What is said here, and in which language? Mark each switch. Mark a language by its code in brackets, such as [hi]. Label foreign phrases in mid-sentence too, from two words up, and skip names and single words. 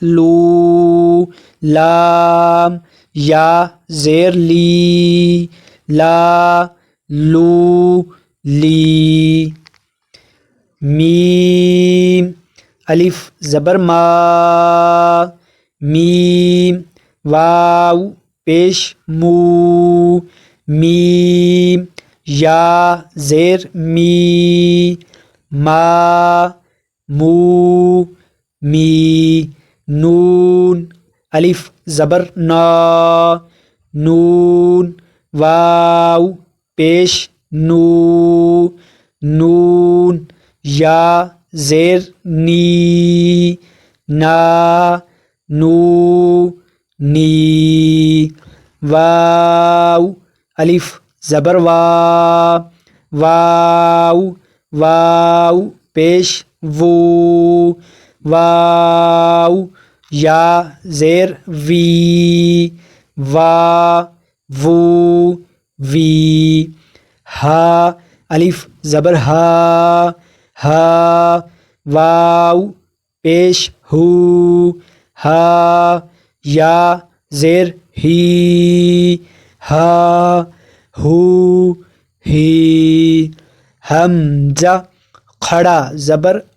[ur] لام یا زیر لی میم الف زبر میم واو پیش میم یا زیر می نون الف زبر نون واو پیش نون یا زیر نی واو الف زبر واو پیش واو یا زیر وی ہا الف زبر ہا واو پیش ہا یا زیر ہی حمزہ کھڑا زبر